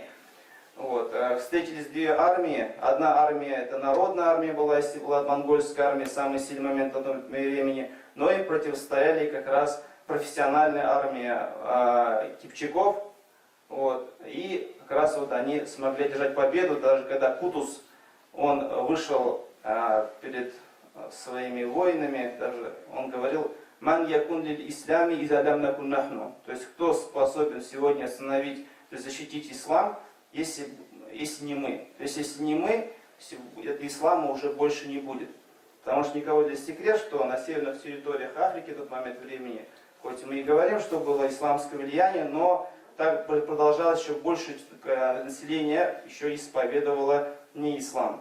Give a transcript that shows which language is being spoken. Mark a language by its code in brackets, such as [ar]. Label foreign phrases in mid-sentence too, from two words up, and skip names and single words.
[ru] Вот, встретились две армии. Одна армия, это народная армия была, если была монгольская армия, самый сильный момент на том времени, но им противостояли как раз профессиональная армия кипчаков. Вот, и как раз вот они смогли одержать победу, даже когда Кутус, он вышел перед своими воинами, даже он говорил: [ar] «من يكون للإسلام إذا لم نكن نحن». [ru] То есть, кто способен сегодня остановить, то есть защитить ислам, если не мы. То есть, если не мы, ислама уже больше не будет. Потому что никого для секрет, что на северных территориях Африки в тот момент времени хоть мы и говорим, что было исламское влияние, но так продолжалось, еще больше населения еще исповедовало не ислам.